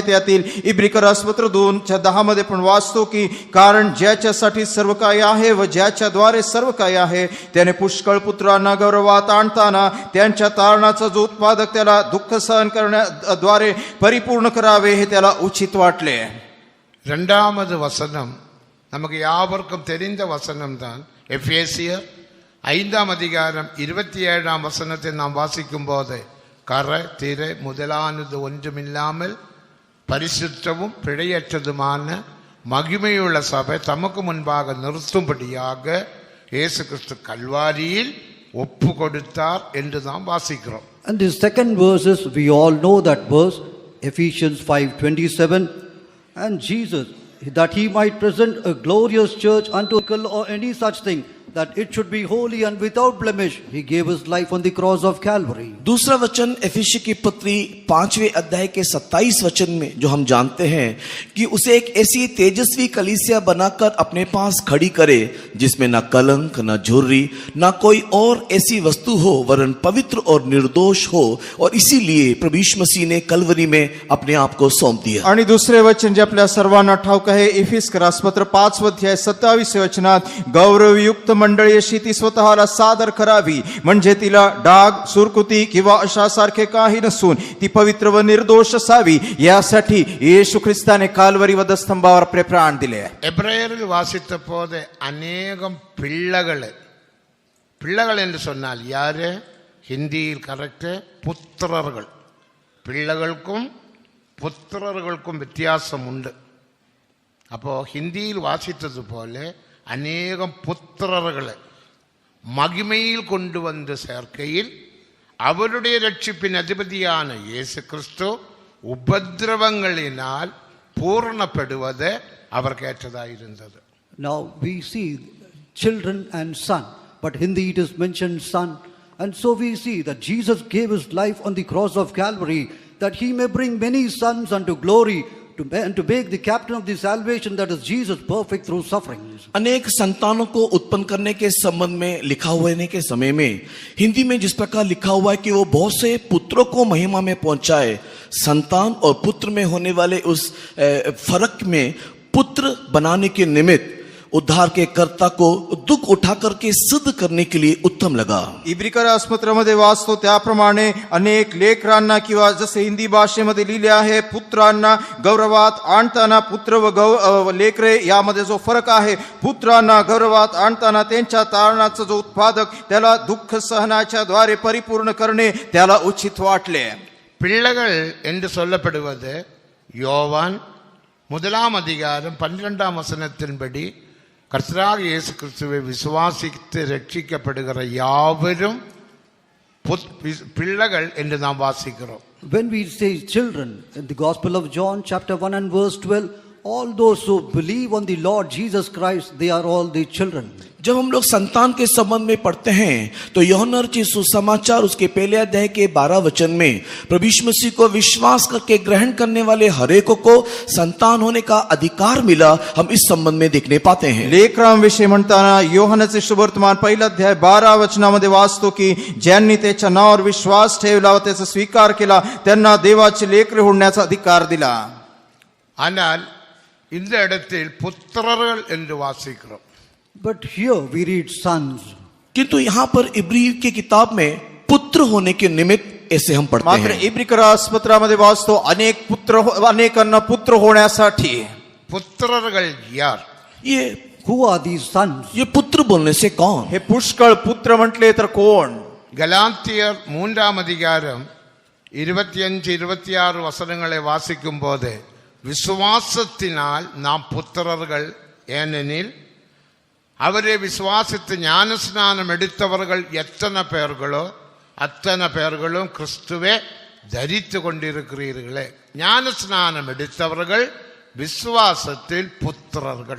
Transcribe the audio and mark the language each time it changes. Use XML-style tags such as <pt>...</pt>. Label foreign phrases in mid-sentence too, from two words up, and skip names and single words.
<mr>त्यातील इब्रिकरासपत्र 2:10 मध्ये पण वाचतो की कारण ज्याच्यासाठी सर्व काही आहे व ज्याच्याद्वारे सर्व काही आहे त्याने पुष्कळ पुत्रांना गौरवात आणताना त्यांच्या तारणाचा जो उत्पादक त्याला दुःख सहन करण्याद्वारे परिपूर्ण करावे हे त्याला उचित वाटले.</mr> <ta>இரண்டாவது வசனம் நமக்கு யாவருக்கும் தெரிந்த வசனம்தான். எபேசியர் 5ஆம் அதிகாரம் 27ஆம் வசனத்தை நாம் வாசிக்கும் போது கரை திரை முதலானது ஒன்றுமில்லாமல் பரிசுத்தமும் பிழையற்றதுமான மகிமையுள்ள சபை தமக்கு முன்பாக நிறுத்தும்படியாக இயேசு கிறிஸ்து கல்வாரியில் ஒப்பு கொடுத்தார் என்று நாம் வாசிக்கிறோம்.</ta> <en>And the second verse is, we all know that verse, Ephesians 5:27, and Jesus, that he might present a glorious church unto or any such thing, that it should be holy and without blemish, he gave his life on the cross of Calvary.</en> <hi>दूसरा वचन एफिसी की पत्री 5वें अध्याय के 27 वचन में जो हम जानते हैं कि उसे एक ऐसी तेजस्वी कलीसिया बनाकर अपने पास खड़ी करे जिसमें ना कलंक ना झुर्री ना कोई और ऐसी वस्तु हो, वरन पवित्र और निर्दोष हो. और इसीलिए प्रभु यीशु मसीह ने कलवरी में अपने आप को सौंप दिया.</hi> <mr>आणि दुसरे वचन जे आपल्या सर्वांना ठाऊक आहे, इफिसकरासपत्र 5 अध्याय 27 वचनात गौरवयुक्त मंडळी अशी ती स्वतःला सादर करावी, म्हणजे तिला डाग सुरकुती किंवा अशासारखे काही नसून ती पवित्र व निर्दोष असावी. यासाठी येशू ख्रिस्ताने काल्वरी वधस्तंभावर आपले प्राण दिले.</mr> <ta>எபிரேயரில் வாசித்த போது அநேகம் பிள்ளைகள் என்று சொன்னால் யாரு? ஹிந்தியில் கரெக்ட் புத்திரர்கள். பிள்ளைகளுக்கும் புத்திரர்களுக்கும் வித்தியாசம் உண்டு. அப்போ ஹிந்தியில் வாசித்தது போல அநேகம் புத்திரர்களை மகிமையில் கொண்டு வந்து சேர்க்கையில் அவருடைய ரட்சிப்பின் அதிபதியான இயேசு கிறிஸ்து உபத்திரவங்களினால் பூர்ணப்படுவது அவருக்கு ஏற்றதாயிருந்தது.</ta> <en>Now we see children and son, but Hindi it is mentioned son. And so we see that Jesus gave his life on the cross of Calvary, that he may bring many sons unto glory, and to make the captain of the salvation, that is Jesus, perfect through sufferings.</en> <hi>अनेक संतानों को उत्पन्न करने के संबंध में लिखा होने के समय में हिंदी में जिस प्रकार लिखा हुआ है कि वो बहुत से पुत्रों को महिमा में पहुंचाए, संतान और पुत्र में होने वाले उस फर्क में पुत्र बनाने के निमित्त उद्धार के कर्ता को दुख उठा करके सिद्ध करने के लिए उत्तम लगा.</hi> <mr>इब्रिकरासपत्रामध्ये वाचतो त्याप्रमाणे अनेक लेकरांना किंवा जसे हिंदी भाषेमध्ये लिहिले आहे पुत्रांना गौरवात आणताना, पुत्र व लेकरे यामध्ये जो फरक आहे, पुत्रांना गौरवात आणताना त्यांच्या तारणाचा जो उत्पादक त्याला दुःख सहनाच्या द्वारे परिपूर्ण करणे त्याला उचित वाटले.</mr> <ta>பிள்ளைகள் என்று சொல்லப்படுவது யோவான் 1ஆம் அதிகாரம் 12ஆம் வசனத்தின்படி கர்த்தராகிய இயேசு கிறிஸ்துவை விசுவாசித்து ரட்சிக்கப்படுகிற யாவரும் பிள்ளைகள் என்று நாம் வாசிக்கிறோம்.</ta> <en>When we say children, in the Gospel of John chapter 1 and verse 12, all those who believe on the Lord Jesus Christ, they are all the children.</en> <hi>जब हम लोग संतान के संबंध में पढ़ते हैं तो यूहन्ना रचित सुसमाचार उसके पहले अध्याय के 12 वचन में प्रभु यीशु मसीह को विश्वास करके ग्रहण करने वाले हरेक को संतान होने का अधिकार मिला, हम इस संबंध में देखने पाते हैं.</hi> <mr>लेकराम विषयी म्हणताना योहानाचे शुभवर्तमान पहिला अध्याय 12 वचनामध्ये वाचतो की ज्यांनी त्याच्या नावावर विश्वास ठेवला व त्याचा स्वीकार केला त्यांना देवाचे लेकरे होण्याचा अधिकार दिला.</mr> <ta>ஆனால் இந்த இடத்தில் புத்திரர்கள் என்று வாசிக்கிறோம்.</ta> <en>But here we read sons.</en> <hi>किंतु यहाँ पर इब्री की किताब में पुत्र होने के निमित्त ऐसे हम पढ़ते</hi> <mr>मात्र</mr> <hi>हैं.</hi> <mr>इब्री पत्रामध्ये वाचतो अनेकांना पुत्र होण्यासाठी.</mr> <ta>புத்திரர்கள் யார்?</ta> <hi>ये</hi> <en>Who are these sons?</en> <hi>ये पुत्र बोलने से कौन?</hi> <mr>हे पुष्कळ पुत्र म्हटले तर कोण?</mr> <ta>கலாத்தியர் 3ஆம் அதிகாரம் 25-26 வசனங்களை வாசிக்கும்போது விசுவாசத்தினால் நாம் പുത്രர்கள் ஏனெனில் அவரே விசுவாசித்து ஞானஸ்நானம் எடுத்தவர்கள் எத்தனை பேர்களோ அத்தனை பேர்களும் கிறிஸ்துவே தரித்து கொண்டிருக்கிறீர்களே. ஞானஸ்நானம் எடுத்தவர்கள் விசுவாசத்தில் புத்திரர்கள்.</ta>